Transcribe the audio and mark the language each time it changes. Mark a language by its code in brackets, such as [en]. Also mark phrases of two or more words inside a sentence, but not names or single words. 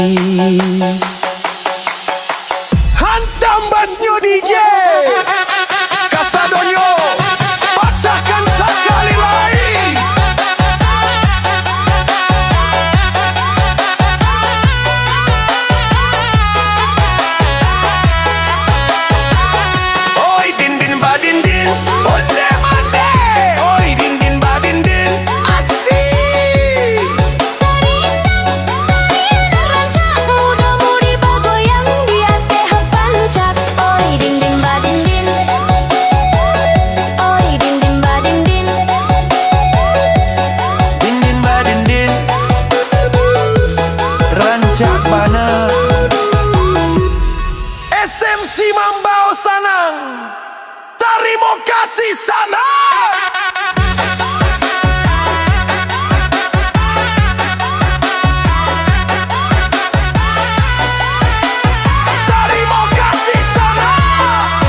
[id] Hantam basnya DJ Kasadonyo, pecahkan sekali lagi. Oi din din ba din din. [min] Onde mande. Oi din din ba din din. Asik. Rancak muda-mudi bagoyang, dia teh pancak. Oi din din ba din din, oi din din ba din din. Din din ba din din. Rancak bana [id] SMC Mambao Sanang, terima kasih Sanang. Terima kasih Sanang.